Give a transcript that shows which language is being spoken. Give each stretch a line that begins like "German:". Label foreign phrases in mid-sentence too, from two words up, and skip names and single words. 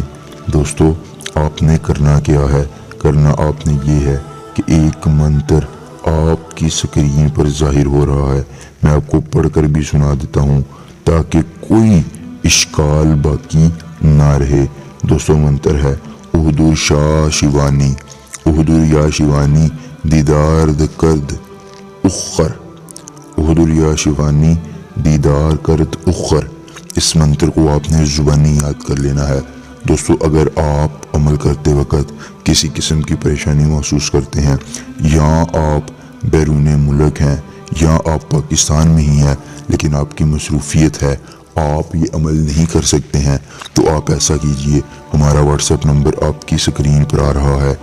Urdu: دوستو، آپ نے کرنا کیا ہے؟ کرنا آپ نے یہ ہے کہ ایک منتر آپ کی سکرین پر ظاہر ہو رہا ہے، میں آپ کو پڑھ کر بھی سنا دیتا ہوں تاکہ کوئی اشکال باقی نہ رہے۔ دوستو، منتر ہے احضر شاہ شیوانی، احضر یا شیوانی دیدار کرد اخر، احضر یا شیوانی دیدار کرد اخر۔ اس منتر کو آپ نے زبانی یاد کر لینا ہے۔ دوستو، اگر آپ عمل کرتے وقت کسی قسم کی پریشانی محسوس کرتے ہیں یا آپ بیرون ملک ہیں یا آپ پاکستان میں ہی ہیں لیکن آپ کی مصروفیت ہے، آپ یہ عمل نہیں کر سکتے ہیں، تو آپ ایسا کیجئے، ہمارا واٹس ایپ نمبر آپ کی سکرین پر آ رہا ہے۔